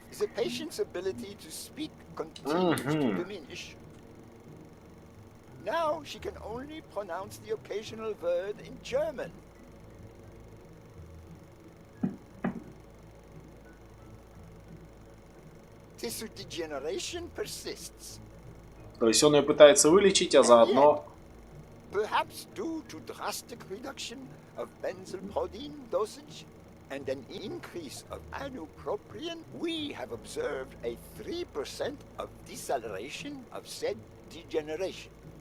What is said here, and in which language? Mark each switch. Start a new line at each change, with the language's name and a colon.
English: The patient's ability to speak continues to diminish. Now she can only pronounce the occasional word in German. Tissue degeneration persists.
Russian: То есть он ее пытается вылечить, а заодно...
English: Perhaps due to drastic reduction of benzylprodine dosage and an increase of ibupropion, we have observed a 3% of deceleration of said degeneration.